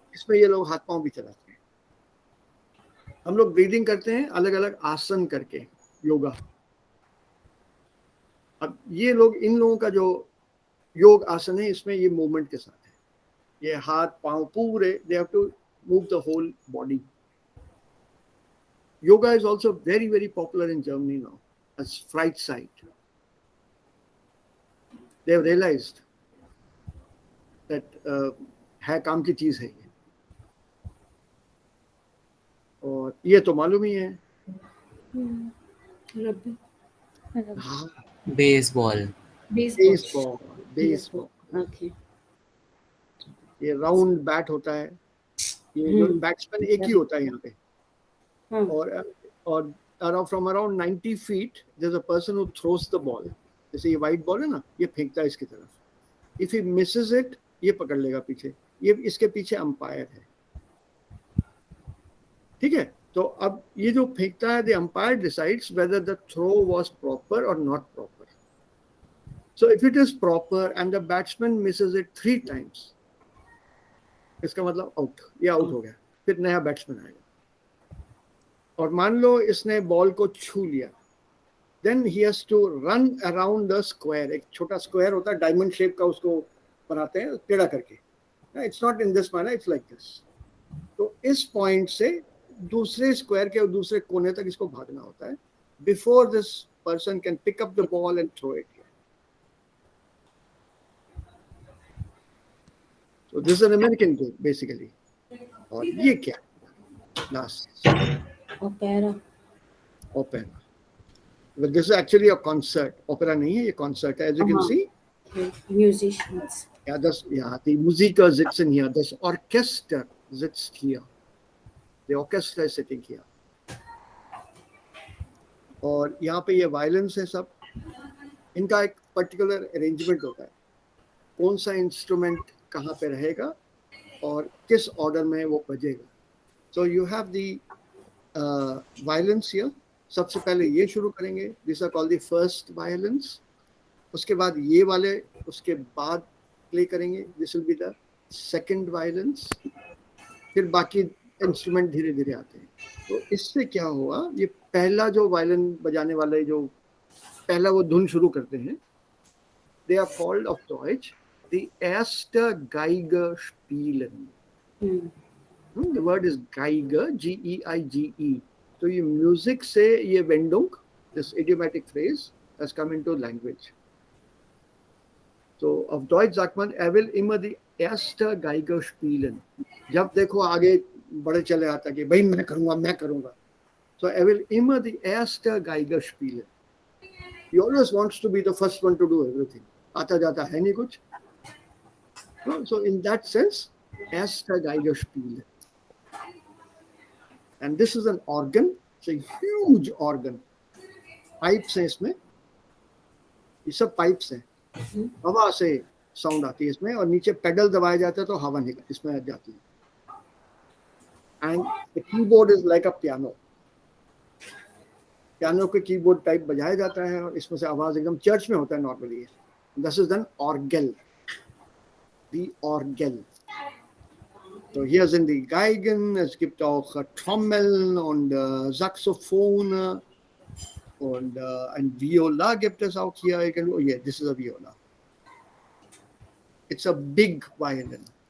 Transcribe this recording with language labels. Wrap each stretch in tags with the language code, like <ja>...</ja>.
<hi>इसमें ये लोग हाथ पांव भी चलाते हैं। हम लोग ब्रीदिंग करते हैं अलग अलग आसन करके, योगा। अब ये लोग, इन लोगों का जो योग आसन है, इसमें ये मूवमेंट के साथ है, ये हाथ पांव पूरे,</hi> <en>They have to move the whole body. Yoga is also very, very popular in Germany now as fright site. They have realized that</en> <hi>है काम की चीज है ये, और ये तो मालूम ही है।</hi> <en>rugby,</en> <hi>हाँ,</hi> <en>Baseball. Baseball, baseball. Okay.</en> <hi>ये राउंड बैट होता है, ये जो बैट्समैन एक ही होता है यहाँ पे, और</hi> <en>from around 90 feet there's a person who throws the ball.</en> <hi>जैसे ये वाइट बॉल है ना, ये फेंकता है इसकी तरफ।</hi> <en>If he misses it,</en> <hi>ये पकड़ लेगा पीछे, ये इसके पीछे अंपायर है, ठीक है? तो अब ये जो फेंकता है,</hi> <en>the umpire decides whether the throw was proper or not proper. So if it is proper and the batsman misses it 3 times,</en> <hi>इसका मतलब आउट, ये आउट हो गया, फिर नया बैट्समैन आएगा। और मान लो इसने बॉल को छू लिया,</hi> <en>Then he has to run around the square.</en> <hi>एक छोटा स्क्वायर होता है डायमंड शेप का, उसको बनाते हैं टेढ़ा करके।</hi> <en>It's not in this manner, it's like this.</en> <hi>तो इस पॉइंट से दूसरे स्क्वायर के दूसरे कोने तक इसको भागना होता है</hi> <en>Before this person can pick up the ball and throw it. So this is an American game basically.</en> <hi>और ये क्या last</hi> <en>Opera, opera. But this is actually a concert.</en> <hi>Opera नहीं है, ये concert है,</hi> <en>as you can see. musicians.</en> <de>The Musiker sitzen hier, das Orchester sitzt hier.</de> <en>The orchestra is sitting here.</en> <hi>और यहाँ पे ये वायलेंस है सब, इनका एक पर्टिकुलर अरेंजमेंट होता है, कौन सा इंस्ट्रूमेंट कहाँ पे रहेगा और किस ऑर्डर में वो बजेगा।</hi> <en>So you have the violins here.</en> <hi>सबसे पहले ये शुरू करेंगे,</hi> <en>This are called the first violins.</en> <hi>उसके बाद ये वाले, उसके बाद प्ले करेंगे,</hi> <en>This will be the second violins.</en> <hi>फिर बाकी इंस्ट्रूमेंट धीरे धीरे आते हैं। तो इससे क्या हुआ, ये पहला जो वायलिन बजाने वाले जो पहला वो धुन शुरू करते हैं,</hi> <en>they are called</en> <hi>off Deutsche the</hi> <de>erste Geiger spielen.</de> <en>The word is Geiger, G-E-I-G-E. So</en> <hi>ये music से ये</hi> <en>Wendung, this idiomatic phrase, has come into language.</en> <de>So auf Deutsch sagt man, er will immer die erste Geiger spielen.</de> <hi>जब देखो आगे बड़े चले आता कि भाई मैं करूँगा.</hi> <de>So er will immer die erste Geiger spielen.</de> <en>He always wants to be the first one to do everything.</en> <hi>आता जाता है नहीं कुछ.</hi> <en>So in that sense,</en> <de>Erster Geigerspiel.</de> <en>And this is an organ. It's a huge organ.</en> <hi>Pipes हैं इसमें. ये सब pipes हैं. हवा से साउंड आती है इसमें और नीचे पेडल दबाया जाता है तो हवा निकल इसमें जाती है.</hi> <en>And the keyboard is like a piano.</en> <hi>Piano के कीबोर्ड टाइप बजाया जाता है और इसमें से आवाज एकदम चर्च में होता है normally.</hi> <en>This is an orgel. The orgel.</en> <de>So hier sind die Geigen, es gibt auch Trommeln und Saxophone und ein Viola gibt es auch hier irgendwo.</de> <en>Oh yeah, this is a viola. It's a big violin.</en>